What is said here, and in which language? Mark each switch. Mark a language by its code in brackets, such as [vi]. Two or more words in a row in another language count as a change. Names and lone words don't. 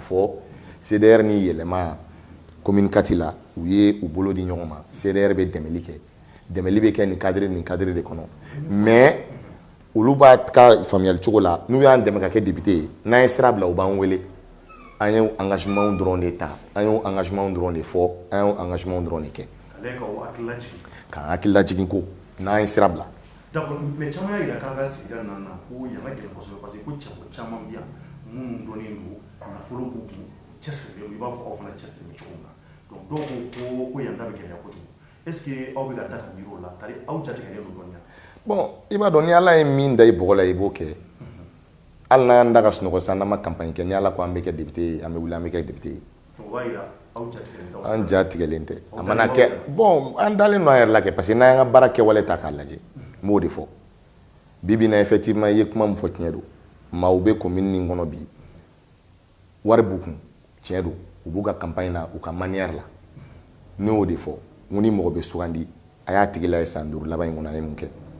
[bm] fɔ CDR ni yɛlɛma commune Kati la u ye u bolo di ɲɔgɔn ma CDR bɛ dɛmɛli kɛ dɛmɛli bɛ kɛ nin cadre de kɔnɔ mais olu b'a ka faamuyali cogo la n'u y'an dɛmɛ ka kɛ député ye n'an ye sira bila u b'an wele an ye engagement dɔrɔn de ta an ye engagement dɔrɔn de fɔ an ye engagement dɔrɔn de kɛ k'an hakili lajigin ko n'an ye sira bila. D'accord, mais caman y'a yira k'an ka sigida ninnu na ko yan ka gɛlɛn kosɛbɛ parce que ko cɛbɔ caman bɛ yan minnu dɔnnen don nafolo b'u kun cɛsirilen i b'a fɔ aw fana cɛsirilen cogo min na donc dɔw ko yan ta bɛ gɛlɛya kojugu [fr] est ce que [bm] aw bɛ ka da ka miiri o la [fr] c'est à dire [bm] aw jatigɛlen don dɔɔnin. Bon i b'a dɔn ni ala ye min da i bɔgɔ la i b'o kɛ hali n'an da ka sunɔgɔ sisan n'an ma campagne kɛ ni ala ko an bɛ kɛ député ye an bɛ wuli an bɛ kɛ député ye. O b'a yira aw jatigɛlen tɛ. An jatigɛlen tɛ a mana kɛ bon an dalen don an yɛrɛ la kɛ parce que n'an y'an ka baara kɛwale ta k'a lajɛ n b'o de fɔ bi bi in na effectivement i ye kuma min fɔ tiɲɛ don maaw bɛ commune nin kɔnɔ bi wari b'u kun tiɲɛ don u b'u ka campagne na u ka manière la ne y'o de fɔ n ko ni mɔgɔ bɛ sugandi a y'a tigi layɛ san 5 laban in kɔnɔ a ye mun kɛ